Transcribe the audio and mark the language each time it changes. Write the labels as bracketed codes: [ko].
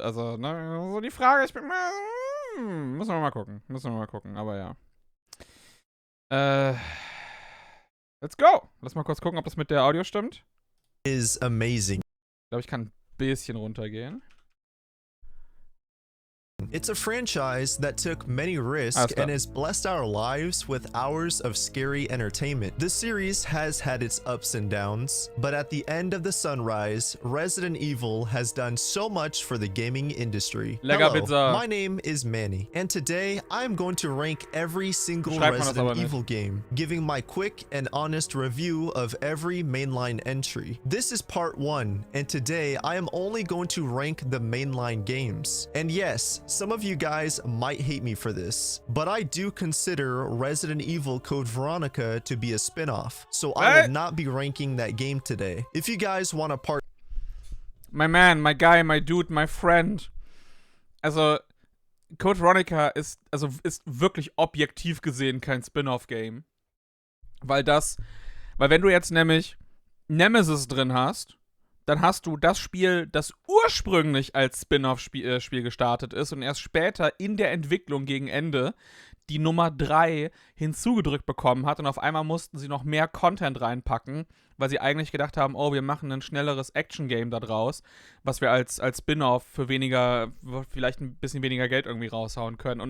[de] Also, ne, so die Frage, müssen wir mal gucken, aber ja. [en] Let's go. [de] Lass mal kurz gucken, ob das mit der Audio stimmt. [en] Is amazing. [de] Ich glaube, ich kann ein bisschen runtergehen. [en] It's a franchise that took many risks and has blessed our lives with hours of scary entertainment. This series has had its ups and downs, but at the end of the sunrise, Resident Evil has done so much for the gaming industry. Hello, my name is Manny, and today I'm going to rank every single Resident Evil game, giving my quick and honest review of every mainline entry. This is part 1, and today I am only going to rank the mainline games. And yes, some of you guys might hate me for this, but I do consider Resident Evil Code Veronica to be a spin-off, so I will not be ranking that game today. If you guys want a part... My man, my guy, my dude, my friend. [de] Also, Code Veronica ist wirklich objektiv gesehen kein Spin-off-Game. Weil wenn du jetzt nämlich Nemesis drin hast, dann hast du das Spiel, das ursprünglich als Spin-off-Spiel gestartet ist und erst später in der Entwicklung gegen Ende die Nummer 3 hinzugedrückt bekommen hat und auf einmal mussten sie noch mehr Content reinpacken, weil sie eigentlich gedacht haben, oh, wir machen ein schnelleres Action-Game da draus, was wir als Spin-off für vielleicht ein bisschen weniger Geld irgendwie raushauen können.